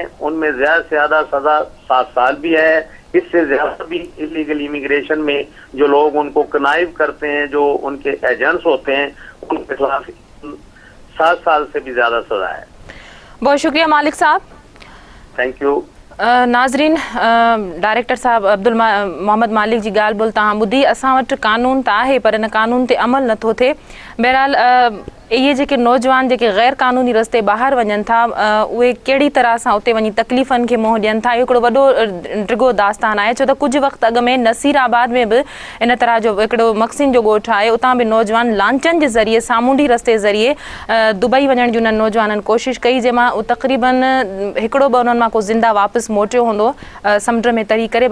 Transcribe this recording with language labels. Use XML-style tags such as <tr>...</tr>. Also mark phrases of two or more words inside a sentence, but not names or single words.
<ur>ان میں زیادہ سے زیادہ سزا 7 سال بھی ہے، اس سے زیادہ بھی</ur> <en>illegal immigration</en> <ur>میں جو لوگ ان کو کنائیو کرتے ہیں، جو ان کے ایجنٹس ہوتے ہیں، ان کے خلاف 7 سال سے بھی زیادہ سزا ہے. بہت شکریہ مالک صاحب.</ur> <en>Thank you.</en> <sd>ناظرین، ڈائریکٹر صاحب محمد مالک جی ॻाल्हि ॿोल तव्हां ॿुधी. असां वटि कानून त आहे पर इन कानून ते अमल नथो थिए. बहरहाल इहे जेके नौजवान जेके गैर क़ानूनी रस्ते ॿाहिरि वञनि था उहे कहिड़ी तरह सां उते वञी तकलीफ़नि खे मुंहुं ॾियनि था, इहो हिकिड़ो वॾो डिघो दास्तान आहे. छो त कुझु वक़्तु अॻु में नसीराबाद में बि इन तरह जो हिकिड़ो मक्सिन जो ॻोठु आहे, उतां बि नौजवान लांचनि जे ज़रिए सामूंडी रस्ते ज़रिए दुबई वञण जी उन्हनि नौजवाननि कोशिशि कई, जंहिंमां तक़रीबन हिकिड़ो ॿ उन्हनि मां को ज़िंदा वापसि मोटियो हूंदो समुंड में तरी करे.</sd>